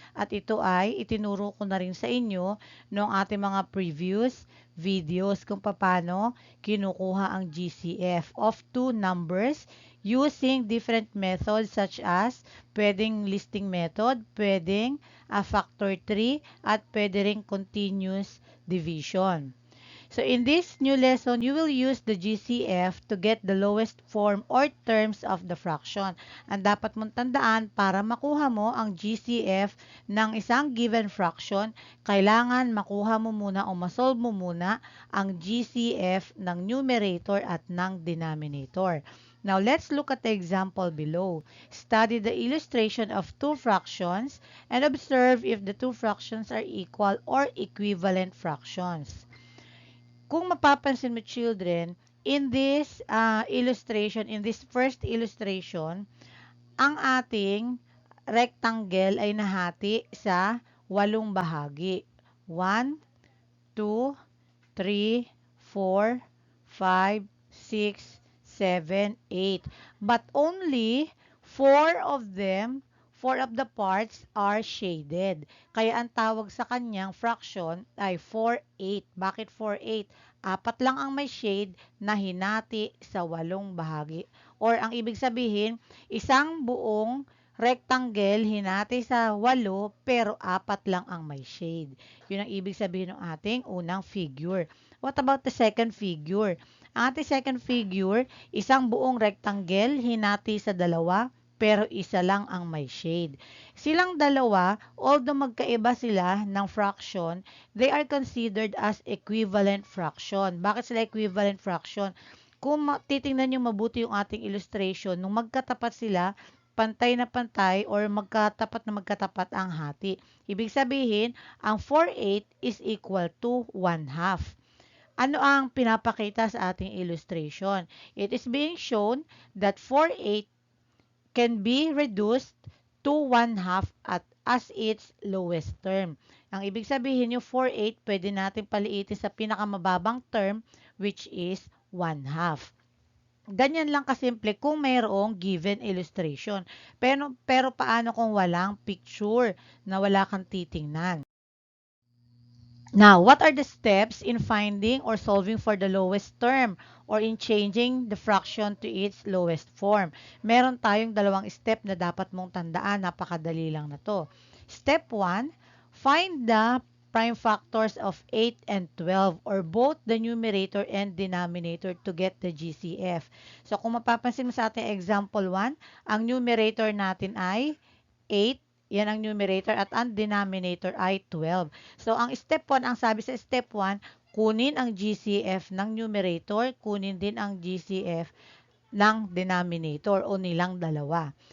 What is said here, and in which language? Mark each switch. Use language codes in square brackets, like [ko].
[tl] At ito ay itinuro ko na rin sa inyo noong ating mga previous videos kung paano kinukuha ang GCF [en] of two numbers using different methods such as [tl] pwedeng listing method, pwedeng factor tree, at pwede ring continuous division. [en] So in this new lesson, you will use the GCF to get the lowest form or terms of the fraction. [tl] Ang dapat mong tandaan para makuha mo ang GCF ng isang given fraction, kailangan makuha mo muna o masolve mo muna ang GCF ng numerator at ng denominator. [en] Now, let's look at the example below. Study the illustration of two fractions and observe if the two fractions are equal or equivalent fractions. [tl] Kung mapapansin mo children, [en] in this illustration, in this first illustration, [tl] ang ating rectangle ay nahati sa 8 bahagi. [en] 1, 2, 3, 4, 5, 6, 7, 8. But only 4 of them, 4 of the parts are shaded. [tl] Kaya ang tawag sa kanyang fraction ay 4/8. Bakit 4/8? Apat lang ang may shade na hinati sa 8 bahagi. Or ang ibig sabihin, isang buong rectangle hinati sa 8 pero 4 lang ang may shade. Yun ang ibig sabihin ng ating unang figure. [en] What about the second figure? [tl] Ang ating second figure, isang buong rectangle hinati sa 2 pero isa lang ang may shade. Silang dalawa, [en] although [tl] magkaiba sila ng [en] fraction, they are considered as equivalent fraction. [tl] Bakit sila equivalent fraction? Kung titingnan nyo mabuti yung ating illustration, nung magkatapat sila, pantay na pantay or magkatapat ang hati. Ibig sabihin, ang 4/8 [en] is equal to [tl] 1/2. Ano ang pinapakita sa ating illustration? [en] It is being shown that 4/8 can be reduced to 1/2 as its lowest term. [tl] Ang ibig sabihin yung 4/8 pwede natin paliitin sa pinakamababang term [en] which is [tl] 1/2. Ganyan lang kasimple kung mayroong given illustration. Pero paano kung walang picture na wala kang titingnan? [en] Now, what are the steps in finding or solving for the lowest term or in changing the fraction to its lowest form? [tl] Meron tayong dalawang step na dapat mong tandaan. Napakadali lang na to. [en] Step 1, find the prime factors of 8 and 12 or both the numerator and denominator to get the GCF. [tl] So, kung mapapansin mo sa ating example 1, ang numerator natin ay 8. Yan ang numerator at ang denominator ay 12. So, ang step 1, ang sabi sa step 1, kunin ang GCF ng numerator, kunin din ang GCF ng denominator o nilang dalawa.